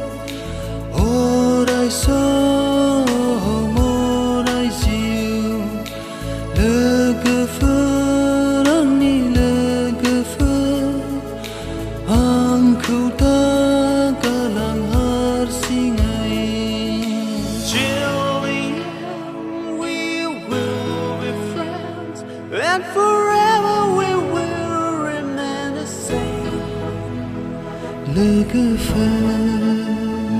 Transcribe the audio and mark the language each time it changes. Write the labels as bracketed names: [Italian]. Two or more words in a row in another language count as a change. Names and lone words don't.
[Bodo] अराय सम अराय जिउ लोगोफोर आंनि लोगोफोर आंखौ दा गालां हारसिङै [English] We will be friends and forever we will remain the same [Bodo] लोगोफोर